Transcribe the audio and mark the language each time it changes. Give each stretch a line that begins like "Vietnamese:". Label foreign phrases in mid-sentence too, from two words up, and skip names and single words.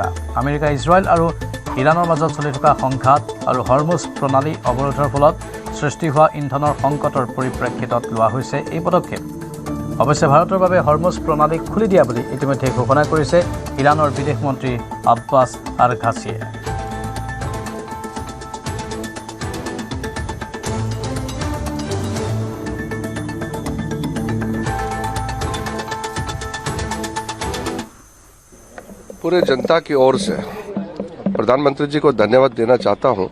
Assamese: আমেৰিকা, ইজৰাইল আৰু ইৰাণৰ মাজত চলি থকা সংঘাত আৰু হৰমুজ প্ৰণালী অৱৰোধৰ ফলত সৃষ্টি হোৱা ইন্ধনৰ সংকটৰ পৰিপ্ৰেক্ষিতত লোৱা হৈছে এই পদক্ষেপ। অৱশ্যে ভাৰতৰ বাবে হৰমুজ প্ৰণালী খুলি দিয়া বুলি ইতিমধ্যে ঘোষণা কৰিছে ইৰাণৰ বিদেশ মন্ত্ৰী আব্বাছ আৰঘাচিয়ে।
Hindi: पूरे जनता की ओर से प्रधानमंत्री जी को धन्यवाद देना चाहता हूं,